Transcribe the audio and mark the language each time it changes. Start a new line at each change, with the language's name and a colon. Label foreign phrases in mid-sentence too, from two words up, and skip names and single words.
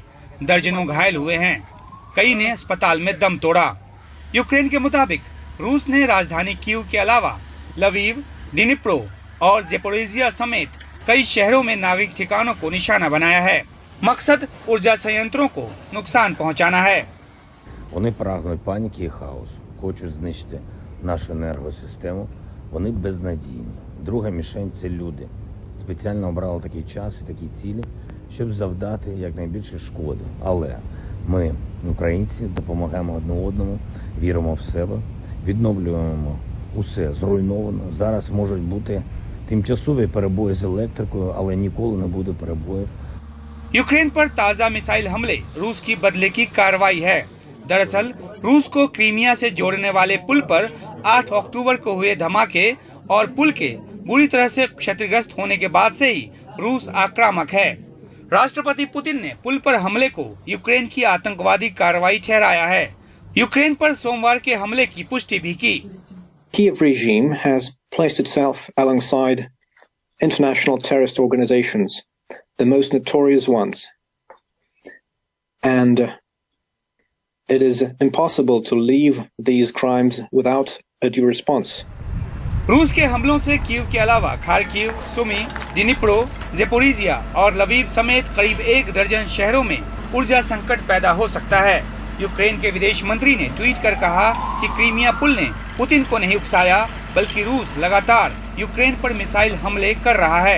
Hindi: दर्जनों घायल हुए हैं, कई ने अस्पताल में दम तोड़ा। यूक्रेन के मुताबिक रूस ने राजधानी कीव के अलावा लवीव, डिनिप्रो और ज़ेपोरिजिया समेत कई शहरों में नागरिक ठिकानों को निशाना बनाया है। मकसद ऊर्जा संयंत्रों को नुकसान पहुंचाना है।
Ukrainian: Вони прагнуть паніки і хаосу, хочуть знищити нашу енергосистему. Вони безнадійні. Друга мішень – це люди. Спеціально обрали такий час і такі цілі, щоб завдати якнайбільше шкоди. Але ми, українці, допомагаємо одне одному, віримо в себе, відновлюємо усе зруйновано. Зараз можуть бути тимчасові перебої з електрикою, але ніколи не буде перебоїв.
Hindi: यूक्रेन पर ताज़ा मिसाइल हमले रूस की बदले की कार्रवाई है। दरअसल रूस को क्रीमिया से जोड़ने वाले पुल पर 8 अक्टूबर को हुए धमाके और पुल के बुरी तरह से क्षतिग्रस्त होने के बाद से ही रूस आक्रामक है। राष्ट्रपति पुतिन ने पुल पर हमले को यूक्रेन की आतंकवादी कार्रवाई ठहराया है। यूक्रेन पर सोमवार के हमले की पुष्टि भी की।
English: Kiev regime has placed itself alongside international terrorist organizations, the most notorious ones, and it is impossible to leave these crimes without a due response.
Hindi: रूस के हमलों से कीव के अलावा खार्किव, सुमी, डिनिप्रो, ज़ेपोरिजिया और लवीव समेत करीब 1 दर्जन शहरों में ऊर्जा संकट पैदा हो सकता है। यूक्रेन के विदेश मंत्री ने ट्वीट कर कहा कि क्रीमिया पुल ने पुतिन को नहीं उकसाया, बल्कि रूस लगातार यूक्रेन पर मिसाइल हमले कर रहा है।